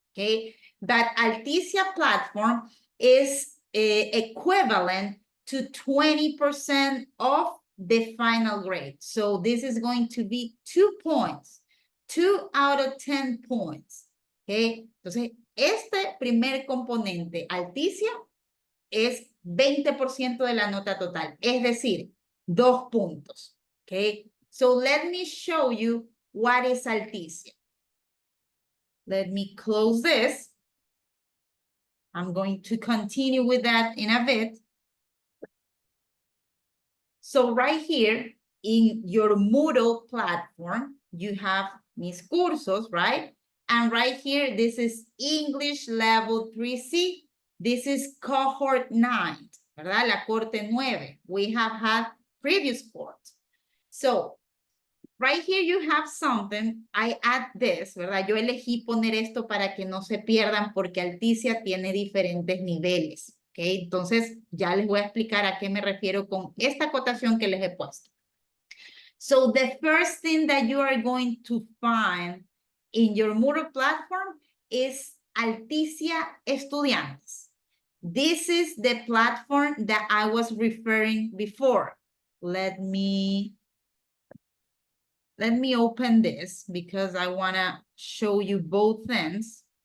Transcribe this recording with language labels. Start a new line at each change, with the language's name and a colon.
English: Okay, that Alticia platform is equivalent to 20% of the final grade. So this is going to be 2 points, 2 out of 10 points.
Spanish: Okay, entonces este primer componente, Alticia, es 20% de la nota total, es decir, 2 puntos.
English: Okay, so let me show you what is Alticia. Let me close this. I'm going to continue with that in a bit. So right here in your Moodle platform, you have Mis Cursos, right? And right here, this is English level 3C. This is cohort 9,
Spanish: ¿verdad? La corte 9.
English: We have had previous cohorts. So right here you have something. I add this,
Spanish: ¿verdad? Yo elegí poner esto para que no se pierdan porque Alticia tiene diferentes niveles. Okay, entonces ya les voy a explicar a qué me refiero con esta acotación que les he puesto.
English: So the first thing that you are going to find in your Moodle platform is Alticia Estudiantes. This is the platform that I was referring before. Let me open this because I want to show you both things.